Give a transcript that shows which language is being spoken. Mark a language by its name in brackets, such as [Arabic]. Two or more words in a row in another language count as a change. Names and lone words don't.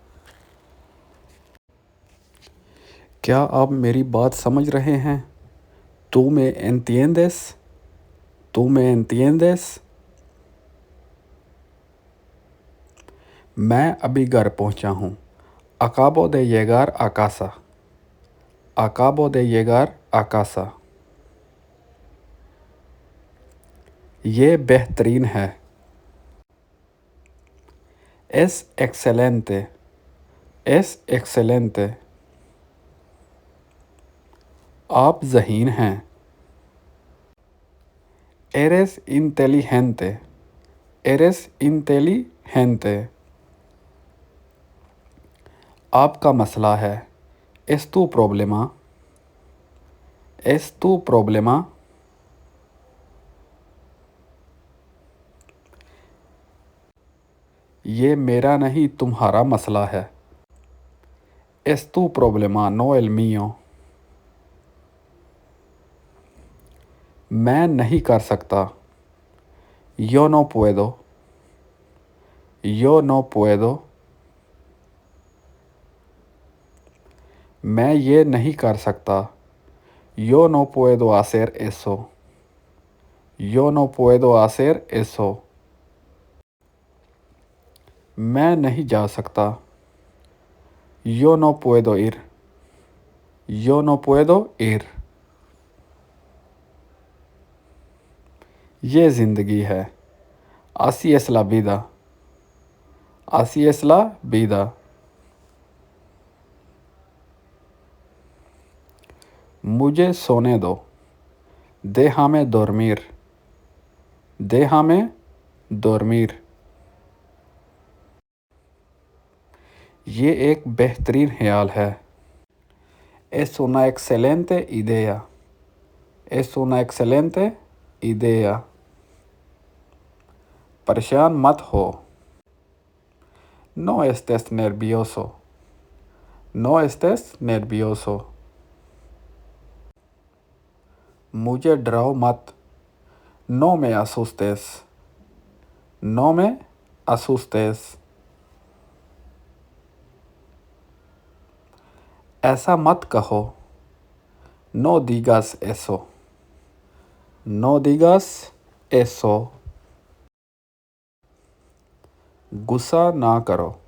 [Urdu] کیا آپ میری بات سمجھ رہے ہیں؟ [Spanish] ¿Tú me entiendes? ¿Tú me entiendes? [Urdu] میں ابھی گھر پہنچا ہوں. [Spanish] Acabo de llegar a casa. Acabo de llegar a casa. [Urdu] یہ بہترین ہے. [Spanish] Es excelente. Es excelente. [Urdu] آپ ذہین ہیں. [Spanish] Eres inteligente. Eres inteligente. [Urdu] آپ کا مسئلہ ہے. [Spanish] Es tu problema. Es tu problema. [Urdu] یہ میرا نہیں تمہارا مسئلہ ہے. [Spanish] Es tu problema, no el mío. [Urdu] میں نہیں کر سکتا. [Spanish] Yo no puedo. Yo no puedo. [Urdu] میں یہ نہیں کر سکتا. [Spanish] Yo no puedo hacer eso. Yo no puedo hacer eso. [Urdu] میں نہیں جا سکتا. [Spanish] Yo no puedo ir. Yo no puedo ir. [Urdu] یہ زندگی ہے. [Spanish] Así es la vida. Así es la vida. [Urdu] مجھے سونے دو. [Spanish] Déjame dormir. Déjame dormir. [Urdu] یہ ایک بہترین خیال ہے. [Spanish] Es una excelente idea. Es una excelente idea. [Urdu] پریشان مت ہو. [Spanish] No estés nervioso. No estés nervioso. [Urdu] مجھے ڈراؤ مت. [Spanish] No me asustes. No me asustes. [Urdu] ایسا مت کہو. [Spanish] No digas eso. No digas eso. [Urdu] غصہ نہ کرو.